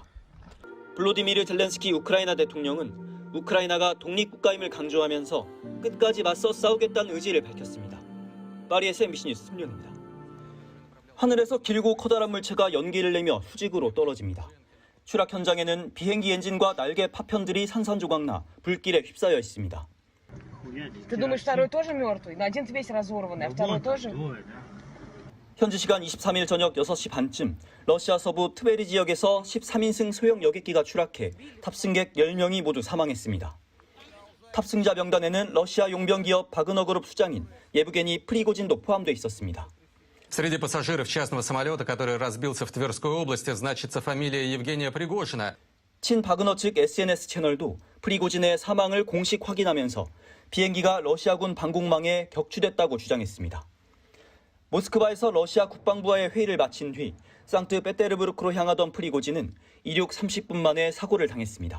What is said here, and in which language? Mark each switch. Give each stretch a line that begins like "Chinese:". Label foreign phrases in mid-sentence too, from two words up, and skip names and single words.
Korean: 볼로디미르 젤렌스키 우크라이나 대통령은 우크라이나가 독립국가임을 강조하면서 끝까지 맞서 싸우겠다는 의지를 밝혔습니다. 파리에서 MBC 뉴스 손령입니다. 하늘에서 길고 커다란 물체가 연기를 내며 수직으로 떨어집니다. 추락 현장에는 비행기 엔진과 날개 파편들이 산산조각나 불길에 휩싸여 있습니다.
Russian: Ты думаешь, второй тоже мертвый? Но один весь разорванный, а второй тоже?
Korean: 현지 시간 23일 저녁 6시 반쯤 러시아 서부 트베리 지역에서 13인승 소형 여객기가 추락해 탑승객 10명이 모두 사망했습니다. 탑승자 명단에는 러시아 용병 기업 바그너 그룹 수장인 예브게니 프리고진도 포함돼 있었습니다.
Russian: Среди пассажиров частного самолета, который разбился в Тверской области, значится фамилия Евгения Пригожина.
Korean: 친 바그너 측 SNS 채널도 프리고진의 사망을 공식 확인하면서 비행기가 러시아군 방공망에 격추됐다고 주장했습니다. 모스크바에서 러시아 국방부와의 회의를 마친 뒤 상트페테르부르크로 향하던 프리고진은 이륙 30분 만에 사고를 당했습니다.